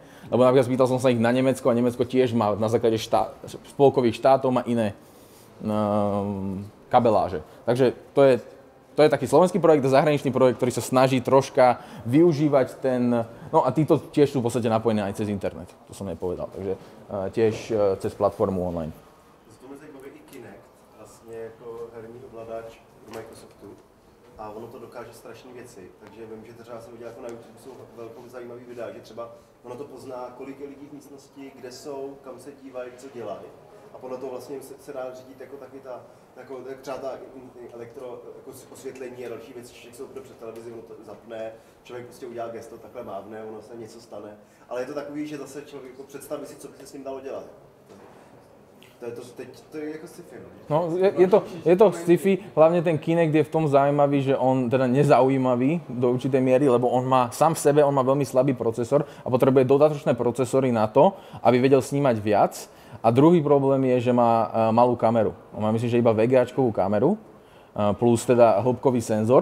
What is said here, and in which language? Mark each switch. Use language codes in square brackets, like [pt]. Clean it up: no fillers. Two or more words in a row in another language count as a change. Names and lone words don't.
[sk] Lebo napríklad spýtal som sa ich na Nemecko a Nemecko tiež má na základe spolkových štátov má iné kabeláže. Takže to je taký slovenský projekt a zahraničný projekt, ktorý sa snaží troška využívať ten... No a títo tiež sú v podstate napojení aj cez internet, to som nepovedal, takže tiež cez platformu online. [cs] herní ovladač do Microsoftu a ono to dokáže strašné věci. Takže vím, že třeba jsem viděl jako na YouTube, jsou velkou zajímavý videa, že třeba ono to pozná, kolik je lidí v místnosti, kde jsou, kam se dívají, co dělají. A podle toho vlastně se dá řídit jako taky ta, jako třeba ta elektro, jako osvětlení a další věci, člověk se opře před televizi, ono to zapne, člověk prostě udělá gesto, takhle mávne, ono se něco stane. Ale je to takový, že zase člověk jako představí si, co by se s ním dalo dělat. To je jako sci-fi. No, je to sci-fi, [sk] hlavne ten Kinect je v tom zaujímavý, že on teda nezaujímavý do určitej miery, lebo on má sám v sebe, on má veľmi slabý procesor a potrebuje dodatočné procesory na to, aby vedel snímať viac. A druhý problém je, že má malú kameru. On má, myslím, že iba VGAčkovú kameru, plus teda hĺbkový senzor.